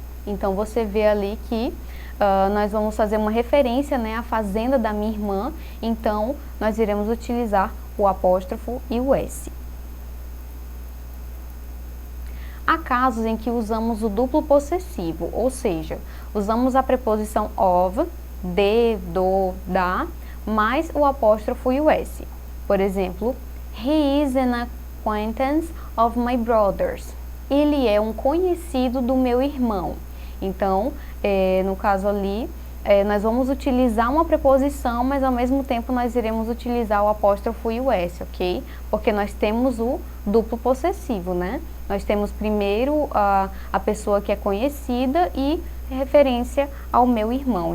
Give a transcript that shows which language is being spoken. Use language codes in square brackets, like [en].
[pt] Então você vê ali que nós vamos fazer uma referência, né, à fazenda da minha irmã, então nós iremos utilizar o apóstrofo e o S. Há casos em que usamos o duplo possessivo, ou seja, usamos a preposição of, de, do, da, mais o apóstrofo e o S. Por exemplo, [en] he is an acquaintance of my brothers. [pt] Ele é um conhecido do meu irmão. Então, no caso ali, nós vamos utilizar uma preposição, mas ao mesmo tempo nós iremos utilizar o apóstrofo e o S, ok? Porque nós temos o duplo possessivo, né? Nós temos primeiro a pessoa que é conhecida e referência ao meu irmão.